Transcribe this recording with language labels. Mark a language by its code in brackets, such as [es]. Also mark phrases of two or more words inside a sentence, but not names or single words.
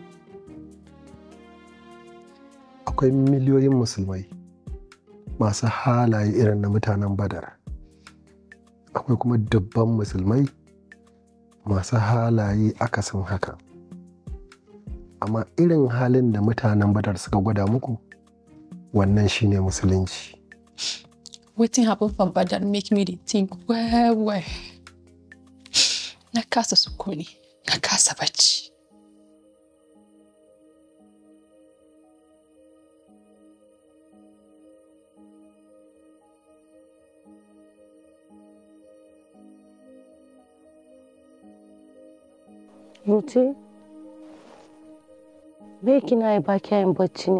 [ha] Akwai miliyoyin musulmai masu halaye irin na mutanen Badar. Akwai kuma dubban musulmai masu halaye akasin haka. Amma irin halin da mutanen Badar suka gwada muku, wannan shine musulunci. [pcm] Wetin happen for Badar make me dey think well. [ha] Na kasa sukuni, na kasa bacci. Ruti, me kina yi ba kyayin bacci ne?